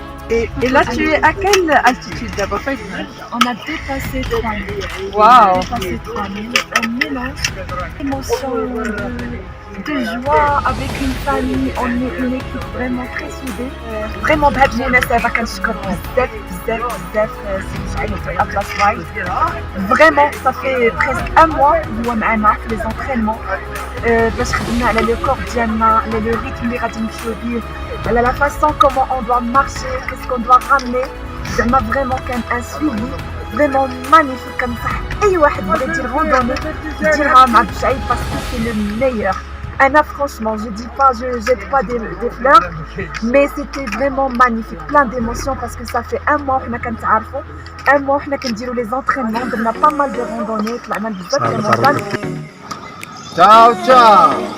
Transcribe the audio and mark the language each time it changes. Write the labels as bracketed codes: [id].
[fr] Et là, tu es à quelle altitude d'abord? On a dépassé 3000. Waouh! Dépassé 3000. Un mélange d'émotions, de joie avec une famille. On est une équipe vraiment très soudée. [ar] Vraiment بهاد المناسبة كنشكر بزاف بزاف بزاف سعيد أطلس رايد. [fr] Vraiment, ça fait presque un mois [ar] هو معنا في [fr] les entraînements [ar] باش خدمنا على [fr] لو كور [ar] ديالنا على [fr] لو ريتم [ar] اللي غادي نمشيو بيه [fr] la façon comment on doit marcher, qu'est-ce qu'on doit ramener. [ar] زعما [fr] vraiment كان un suivi vraiment magnifique comme ça. [ar] أي واحد بغى يدير randonnée يديرها مع بشعيب [fr] parce que c'est le meilleur. Anna, franchement, je dis pas, je jette pas des fleurs, mais c'était vraiment magnifique, plein d'émotions parce que ça fait un mois qu'on a un mois qu'on a les entraînements, on a pas mal de randonnées, on a [ar] بزاف [fr] de montagnes. Ciao, ciao.